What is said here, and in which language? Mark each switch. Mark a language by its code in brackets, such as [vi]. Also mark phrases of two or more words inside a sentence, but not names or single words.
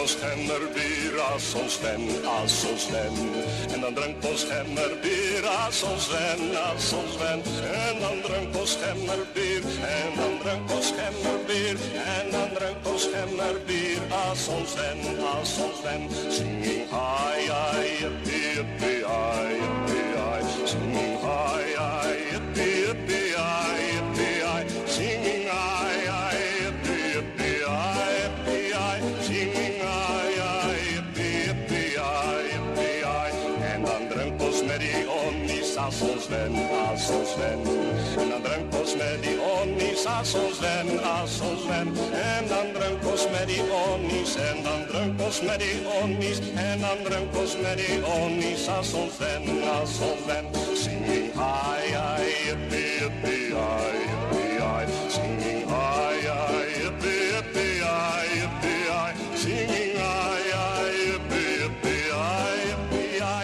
[af] schemmer bier als zo'n Sven, als zo'n Sven. En dan drinkt ons schemmer bier als zo'n Sven, als zo'n Sven. En dan drinkt ons schemmer bier, en dan drinkt ons schemmer bier. En dan drinkt ons schemmer bier als zo'n Sven, als zo'n Sven. [en] Singing hi, hi, yippie, yippie, hi, yippie, hi. Singing hi, hi, yippie, yippie, hi, yippie, hi. Singing hi, hi, yippie, yippie, hi, yippie, hi. Singing hi, hi, yippie, yippie, hi, yippie, hi. [af] En dan drinkt ons met die onnies als zo'n Sven, als zo'n Sven. En dan drinkt ons met die onnies als zo'n Sven, als zo'n Sven. En dan drinkt ons met die onnies, en dan drinkt ons met die onnies. En dan drinkt ons met die onnies als zo'n Sven, als zo'n Sven. [en] Singing hi, hi, yippie, yippie, hi, yippie, hi. Singing hi, hi, yippie, yippie, hi, yippie, hi. Singing hi, hi, yippie, yippie, hi, yippie, hi.